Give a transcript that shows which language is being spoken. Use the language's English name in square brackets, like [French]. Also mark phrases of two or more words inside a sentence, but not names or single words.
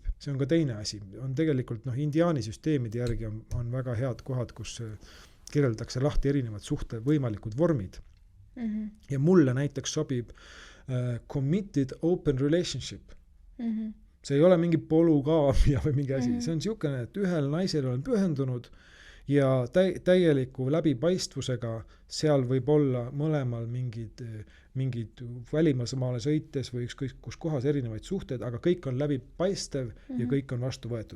[Estonian] See on ka teine asi. On tegelikult indiaani süsteemide järgi on väga head kohad, kus kirjeldatakse lahti erinevad suhte võimalikud vormid. Ja mulle näiteks sobib [English] committed open relationship. [Estonian] See ei ole mingi polügaamia või mingi asi. See on niisugune, et ühel naisel olen pühendunud ja täieliku läbipaistvusega seal võib olla mõlemal mingid välimaale sõites või ükskõik kus kohas erinevaid suhteid, aga kõik on läbipaistev ja kõik on vastu võetud.